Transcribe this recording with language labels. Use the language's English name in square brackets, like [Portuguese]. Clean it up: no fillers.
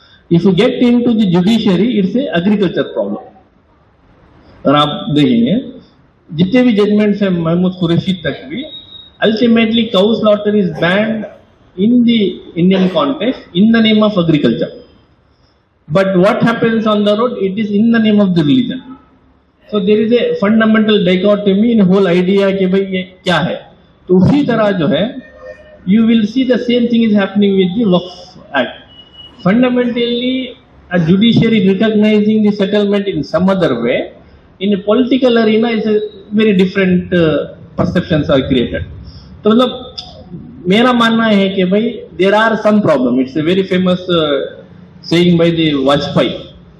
[English] If you get into the judiciary, it's a agriculture problem. [Hindi] और आप देखेंगे जितने भी जजमेंट्स हैं महमूद कुरैशी तक भी, [English] Ultimately cow slaughter is banned in the Indian context in the name of agriculture, but what happens on the road, it is in the name of the religion. So there is a fundamental dichotomy in whole idea [Hindi] कि भाई ये क्या है। तो उसी तरह जो है [English] you will see the same thing is happening with the Waqf Act. Fundamentally, a judiciary recognizing the settlement in some other way, in a political arena, is a very different perceptions are created. [Hindi] तो मतलब मेरा मानना है कि भाई [English] there are some problem. It's a very famous saying by the Vajpayee.